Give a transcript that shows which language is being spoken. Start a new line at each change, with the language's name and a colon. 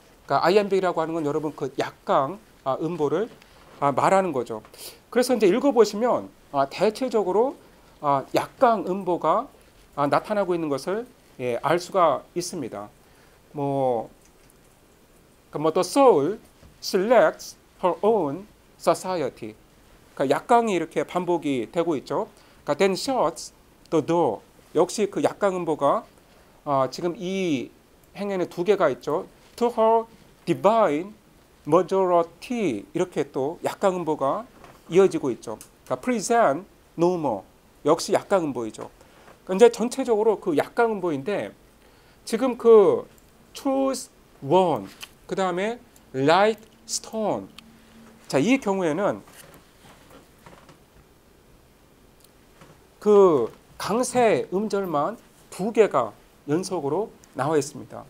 Korean: 그러니까 iambic이라고 하는 건 여러분 그 약강 음보를 말하는 거죠. 그래서 이제 읽어보시면 대체적으로 약강 음보가 나타나고 있는 것을 알 수가 있습니다.
English: The soul selects her own society.
Korean: 그러니까 약강이 이렇게 반복이 되고 있죠.
English: 그러니까 then shuts the door.
Korean: 역시 그 약강 음보가 지금 이 행에는 두 개가 있죠. To her divine majority 이렇게 또 약강 음보가 이어지고 있죠. 그러니까 present no more 역시 약강 음보이죠. 그러니까 이제 전체적으로 그 약강 음보인데 지금 그 choose one 그 다음에 like stone 자, 이 경우에는 그 강세 음절만 두 개가 연속으로 나와 있습니다.